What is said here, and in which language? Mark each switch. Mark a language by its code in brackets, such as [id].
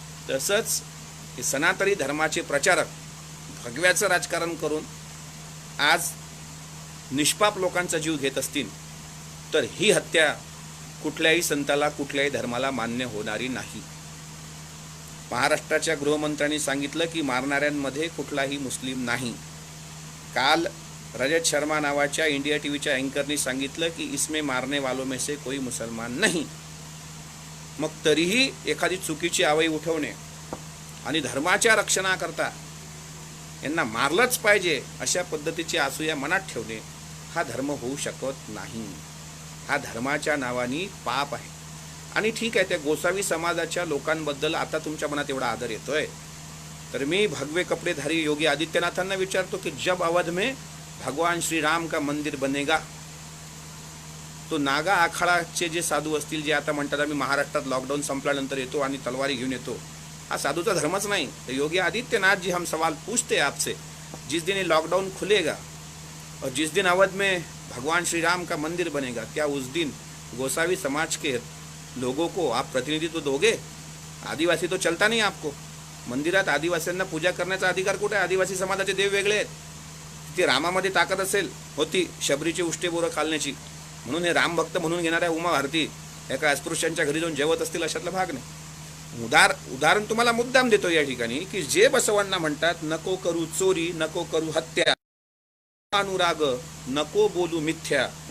[mr] तसंच हे सनातनी धर्माचे प्रचारक भगव्याचं राजकारण करून आज निष्पाप लोकांचा जीव घेत असतील तर ही हत्या कुठल्याही संताला, कुठल्याही धर्माला मान्य होणारी नाही. महाराष्ट्राच्या गृहमंत्र्यांनी सांगितलं की मारणाऱ्यांमध्ये कुठलाही मुस्लिम नाही. काल रजत शर्मा नावाच्या इंडिया टीव्हीच्या अँकरनी सांगितलं की [hi] इसमें मारने वालों में से कोई मुसलमान नहीं. [mr] मग तरीही एखादी चुकीची आवई उठवणे आणि धर्माच्या रक्षणाकरता यांना मारलंच पाहिजे अशा पद्धतीची असूया मनात ठेवणे हा धर्म होऊ शकत नाही. हा धर्माच्या नावाने पाप आहे. आणि ठीक आहे, त्या गोसावी समाजाच्या लोकांबद्दल आता तुमच्या मनात एवढा आदर येतोय, तर मी भगवे कपडेधारी योगी आदित्यनाथांना विचारतो की [hi] जब अवध में भगवान श्री राम का मंदिर बनेगा, तो [mr] नागा आखाडाचे जे साधू असतील, जे आता म्हणतात आम्ही महाराष्ट्रात लॉकडाऊन संपल्यानंतर येतो आणि तलवारी घेऊन येतो, हा साधूचा धर्मच नहीं. [hi] तो योगी आदित्यनाथ जी, हम सवाल पूछते हैं आपसे, जिस दिन ये लॉकडाउन खुलेगा और जिस दिन अवध में भगवान श्री राम का मंदिर बनेगा, क्या उस दिन गोसावी समाज के लोगों को आप प्रतिनिधित्व दोगे? आदिवासी तो चलता नहीं आपको. [mr] मंदिरात आदिवासींना पूजा करण्याचा अधिकार कुठे आहे? आदिवासी समाजाचे देव वेगळे आहेत. ती रामामध्ये ताकद असेल होती शबरीचे उष्टे बोरं खालण्याची, म्हणून हे रामभक्त म्हणून घेणाऱ्या उमा भारती एका अस्पृश्यांच्या घरी जाऊन जेवत असतील अशातला भाग नाही. उदाहरण तुम्हाला मुद्दाम देतो या ठिकाणी की जे बसवण्णा म्हणतात, नको करू चोरी, नको करू हत्या, अनुराग, नको बोलू मिथ्या,